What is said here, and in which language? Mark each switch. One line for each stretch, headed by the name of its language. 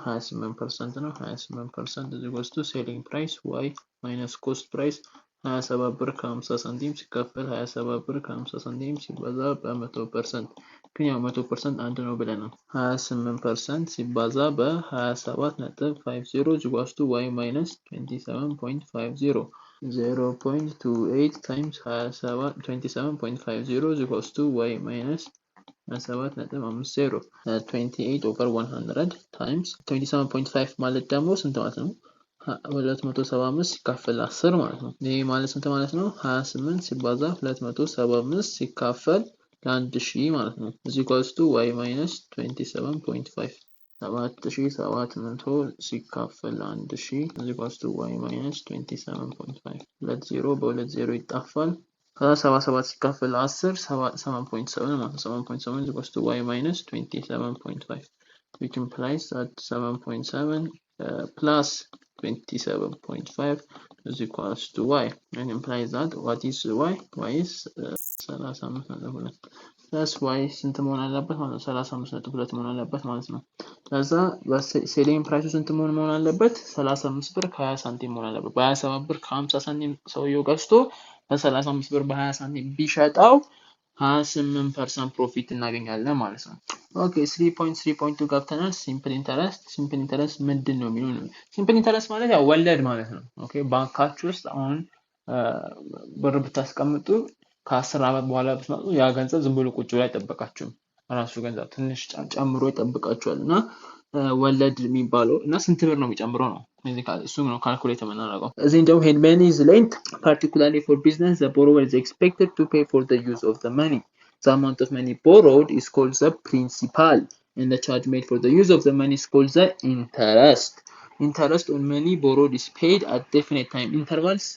Amharic: 28% ነው።
English: 28% is equals to selling price y minus cost price
Amharic: 27 ብር ከ50 ሳንቲም ሲካፈል 27 ብር ከ50 ሳንቲም ሲባዛ በ100%. ግን ያው 100% አንድ ነው ብለናል። 28% ሲባዛ በ27.50
English: is equals to y minus 27.50 0.28 times 27.50 is equals to y minus 7.50 28 over 100 times 27.5
Amharic: ማለት ደግሞ ስንት ማለት ነው? 275 ሲካፈል 10 ማለት ነው። ይሄ ማለት ስንት ማለት ነው? 28 ሲባዛ 275 ሲካፈል ለ1000 ማለት ነው።
English: is equals to y minus 27.5
Amharic: 7700 ሲካፈል ለ1000 is equals to y minus 27.5 20 በ20 ይጣፋል። ከዛ 77 ሲካፈል 10 7.7 ማለት ነው። 7.7 is equals to y minus 27.5
English: which implies that 7.7 plus 27.5 is equals to y and implies that what is y? y is 35.2 plus
Amharic: y ስንት መሆን አለበት ማለት ነው? 35.2 መሆን አለበት ማለት ነው። ለዛ ሴሊንግ ፕራይሱ ስንት መሆን አለበት? 35 ብር ከ20 ሳንቲም መሆን አለበት። በ27 ብር ከ50 ሳንቲም ሰውየው ገዝቶ በ35 ብር በ20 ሳንቲም ቢሸጠው 28% ፕሮፊት እናገኛለን ማለት ነው። ኦኬ 3.3.2 ገብተናል። ሲምፕል ኢንተረስት ምንድን ነው የሚለው ነው። ሲምፕል ኢንተረስት ማለት ያው ወለድ ማለት ነው። ኦኬ ባንካችሁ ውስጥ አሁን ብር ብታስቀምጡ ከ10 ዓመት በኋላ ብትመጡ ያ ገንዘብ ዝም ብሎ ቁጭ ብሎ አይጠብቃችሁም። ራሱ ገንዘብ ትንሽ ጨምሮ ይጠብቃችኋል እና ወለድ የሚባለው እና ስንት ብር ነው የሚጨምረው ነው። እሱ ነው ካልኩሌት የምናደርገው። እዚህ ደግሞ
English: when money is lent particularly for business the borrower is expected to pay for the use of the money. The amount of money borrowed is called the principal and the charge made for the use of the money is called the interest. Interest on money borrowed is paid at definite time intervals.